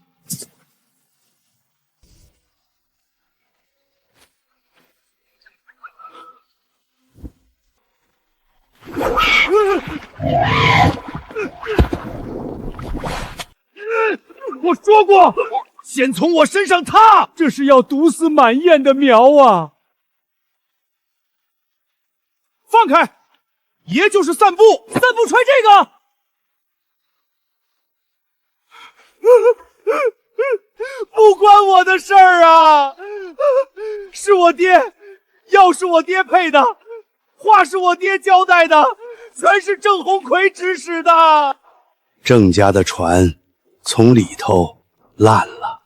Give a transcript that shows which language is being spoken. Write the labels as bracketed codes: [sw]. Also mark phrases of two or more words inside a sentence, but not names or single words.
[zh] 我說過，先從我身上踏，這是要毒死滿燕的苗啊！放開，爺就是散步，散步揣這個。不關我的事兒啊！配的，話是我爹交代的，全是郑鸿逵指使的。郑家的船从里头烂了，